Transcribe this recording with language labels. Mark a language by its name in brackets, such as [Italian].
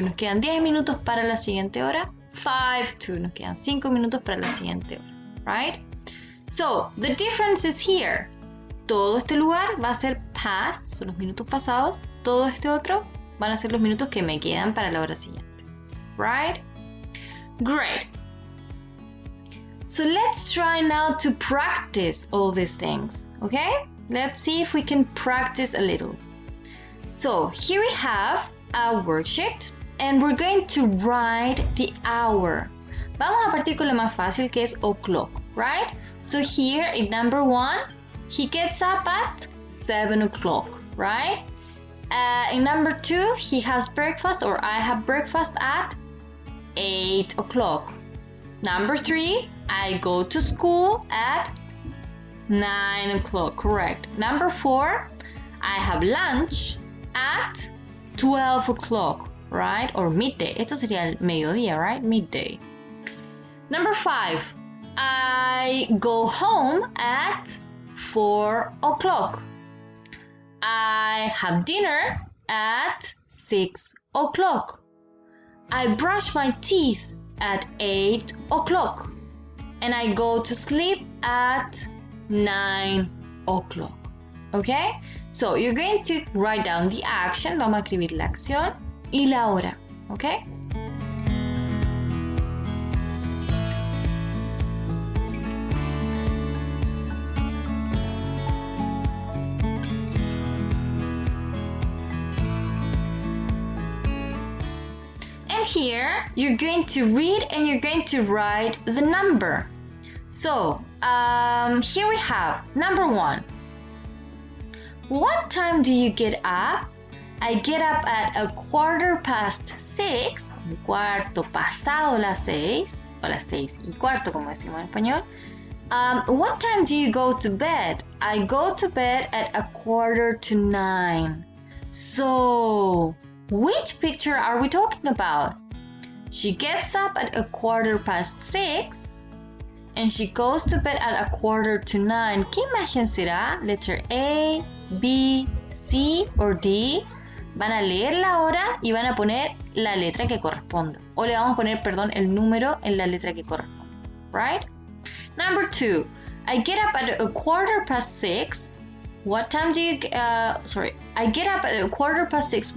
[Spanish] Nos quedan 10 minutos para la siguiente hora. [English] 5 to. [Spanish] Nos quedan 5 minutos para la siguiente hora. [English] Right? So, the difference is here. [Spanish] Todo este lugar va a ser past, son los minutos pasados. Todo este otro van a ser los minutos que me quedan para la hora siguiente. Right? [English] Great. So let's try now to practice all these things, okay? Let's see if we can practice a little. So here we have a worksheet and we're going to write the hour. [Spanish] Vamos a partir con lo más fácil que es o'clock, right? [English] So here in number 1, he gets up at 7 o'clock, right? In number 2, he has breakfast or I have breakfast at 8 o'clock. Number 3, I go to school at 9 o'clock, correct. Number 4, I have lunch at 12 o'clock, right? Or midday. [Spanish] Esto sería el mediodía, right? [English] Midday. Number 5, I go home at 4 o'clock. I have dinner at 6 o'clock. I brush my teeth at 8 o'clock. And I go to sleep at 9 o'clock. Okay? So you're going to write down the action. [Spanish] Vamos a escribir la acción y la hora. [English] Okay? And here you're going to read and you're going to write the number. So here we have number 1. What time do you get up? I get up at 6:15, [Spanish] un cuarto pasado las 6, o las 6:15 como decimos en español. [English] What time do you go to bed? I go to bed at 9:15. So, which picture are we talking about? She gets up at 6:15 and she goes to bed at 9:15. [Spanish] ¿Qué imagen será? [English] Letter A, B, C or D. [Spanish] Van a leer la hora y van a poner la letra que corresponda. O le vamos a poner, perdón, el número en la letra que corresponde. [English] Right? Number 2. I get up at 6:15. What time do you I get up at 6:15.